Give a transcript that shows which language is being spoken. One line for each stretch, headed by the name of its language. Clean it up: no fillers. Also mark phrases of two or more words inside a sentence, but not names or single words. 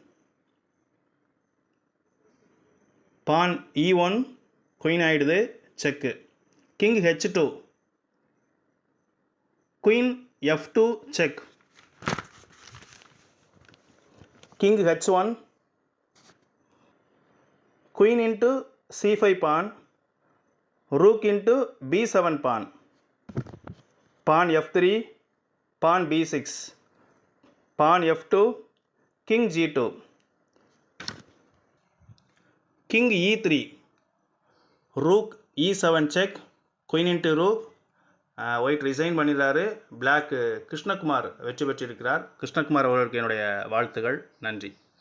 English: pawn E1, queen ஆயிடுது check, king H2, queen F2 check, king H1, queen into C5 pawn, rook into B7 pawn, pawn F3, pawn B6, pawn F2, king G2, king E3, rook E7 check, queen into rook, white resign
Tamil: பண்ணிடுறாரு. பிளாக் கிருஷ்ணகுமார் வெற்றி பெற்றிருக்கிறார். கிருஷ்ணகுமார் அவர்களுக்கு என்னுடைய வாழ்த்துகள். நன்றி.